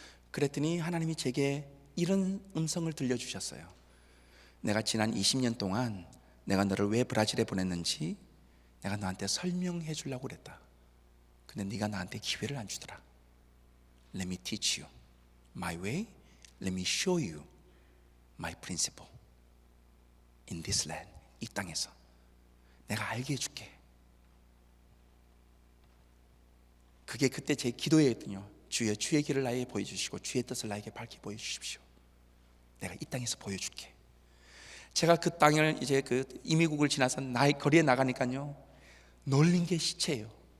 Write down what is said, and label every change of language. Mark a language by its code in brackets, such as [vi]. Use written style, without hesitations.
[ko] 그랬더니 하나님이 제게 이런 음성을 들려주셨어요. 내가 지난 20년 동안 내가 너를 왜 브라질에 보냈는지 내가 너한테 설명해 주려고 그랬다. 근데 네가 나한테 기회를 안 주더라. [en] Let me teach you my way. Let me show you my principle in this land. [ko] 이 땅에서 내가 알게 해줄게. 그게 그때 제 기도였거든요. 주여, 주의 길을 나에게 보여주시고 주의 뜻을 나에게 밝히 보여주십시오. 내가 이 땅에서 보여줄게. 제가 그 땅을 이제 그 이미국을 지나서 나의 거리에 나가니까요, 놀린 게 시체예요.